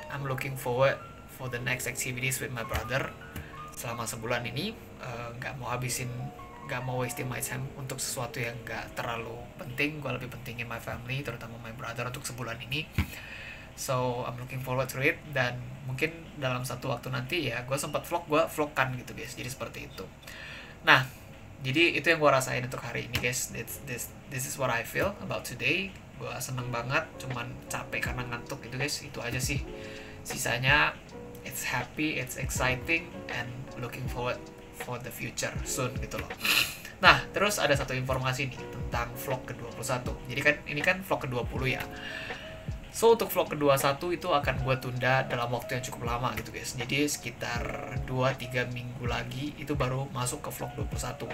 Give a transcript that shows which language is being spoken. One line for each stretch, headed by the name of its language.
English: I'm looking forward for the next activities with my brother.
Indonesian: Selama sebulan ini nggak mau
English: wasting my time
Indonesian: untuk sesuatu yang nggak terlalu penting. Gue lebih pentingin
English: my family,
Indonesian: terutama
English: my brother
Indonesian: untuk sebulan ini.
English: So I'm looking forward to it.
Indonesian: Dan mungkin dalam satu waktu nanti ya gue sempat vlogkan gitu guys. Jadi seperti itu. Nah jadi itu yang gue rasain untuk hari ini guys.
English: This is what I feel about today.
Indonesian: Gue seneng banget, cuman capek karena ngantuk gitu guys. Itu aja sih. Sisanya
English: it's happy, it's exciting, and looking forward for the future soon
Indonesian: gitu loh. Nah, terus ada satu informasi nih tentang vlog ke-21. Jadi kan ini kan vlog ke-20 ya. So untuk vlog ke-21 itu akan gue tunda dalam waktu yang cukup lama gitu guys. Jadi sekitar 2-3 minggu lagi itu baru masuk ke vlog 21.